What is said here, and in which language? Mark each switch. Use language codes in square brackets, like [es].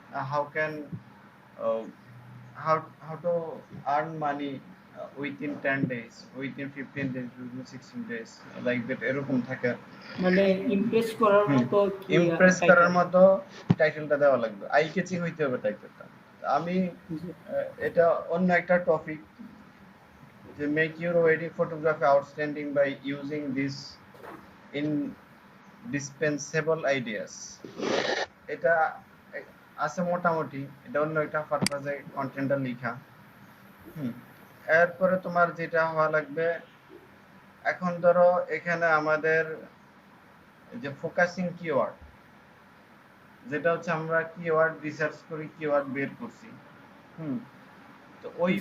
[en] how can how to earn money within 10 days, within 15 days, within 16 days, like that, [bn] এরকম থাকে। মানে Impress করার হুম মতো কি ইমপ্রেস করার টাইটেল। মতো টাইটেলটা দেওয়া লাগবে, আই ক্যাচিং হইতে হবে টাইটেলটা। আমি জি এটা অন্য একটা টপিক, [en] যে make your wedding photography outstanding by using this indispensable ideas. [bn] এটা আছে মোটামুটি, এটা অন্য একটা পারপাজে কন্টেন্টটা লেখা। এরপরে তোমার যেটা হওয়া লাগবে, এখন ধরো এখানে আমাদের যে ফোকাসিং কিওয়ার্ড, যেটা হচ্ছে আমরা কিওয়ার্ড রিসার্চ করি, কিওয়ার্ড বের করছি, তো ওই